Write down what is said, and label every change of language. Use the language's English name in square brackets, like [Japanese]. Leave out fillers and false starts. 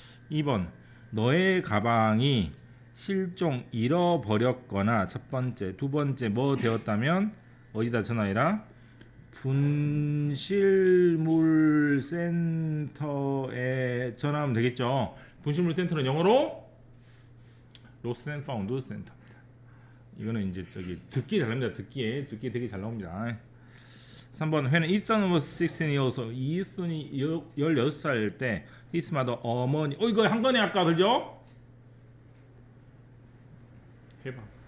[Korean] 2번 너의 가방이 실종 잃어버렸거나 첫 번째, 두 번째 뭐 되었다면 어디다 전화해라? 분실물센터에 전화하면 되겠죠. 분실물센터는 영어로 Lost and Found Center입니다. 이거는 이제 듣기 잘 나옵니다. 듣기 되게 잘 나옵니다. [English] 3번 when Ethan was 16 years old. [Korean] 이슨이 16살 때 [English] his mother [Korean] 어머니 이거 한 거네 아까 그죠? 해봐.